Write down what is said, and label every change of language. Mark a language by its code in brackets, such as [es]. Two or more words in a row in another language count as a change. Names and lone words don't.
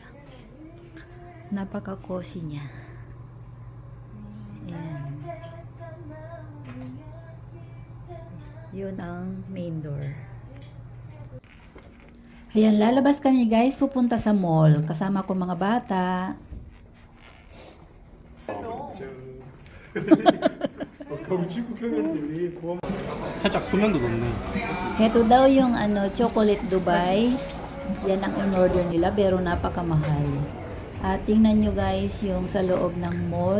[tl] Napaka-cozy niya. Ayan. Yun ang main door. Ayan, lalabas kami guys, pupunta sa mall. Kasama ko mga bata. [ko] 살짝 소면도 넣네. [tl] Ito daw yung chocolate Dubai. Yan ang in-order nila pero napakamahal. At tingnan nyo guys yung sa loob ng mall.